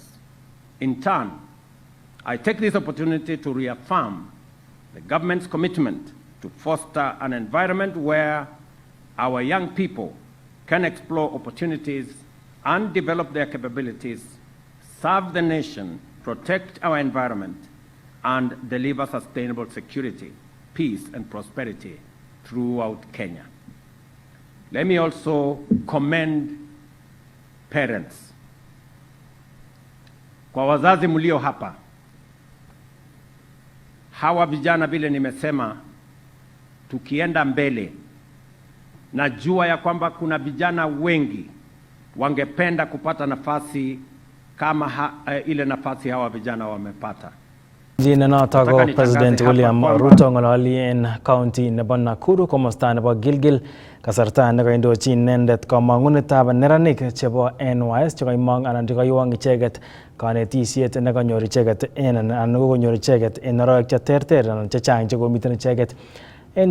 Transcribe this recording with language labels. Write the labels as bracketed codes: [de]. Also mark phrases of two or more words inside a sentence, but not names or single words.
[en] In turn, I take this opportunity to reaffirm the government's commitment to foster an environment where our young people can explore opportunities and develop their capabilities, serve the nation, protect our environment, and deliver sustainable security, peace, and prosperity throughout Kenya. Let me also commend parents. [sw] Kwa wazazi mlio hapa, hawa vijana vile nimesema, tukienda mbele, najua ya kwamba kuna vijana wengi wangependa kupata nafasi kama ile nafasi hawa vijana wamepata. [kln] Jina noto President William Ruto ngololi en county nebo Nakuru komosta nebo Gilgil kasarta nekaindochin inendet kamang'unetab neranik chebo NYS chekaimong anan chekaiwong icheket kanetisiet nekanyor icheket anan kokonyor icheket en oroek cheterter anan chechang chekomiten icheket en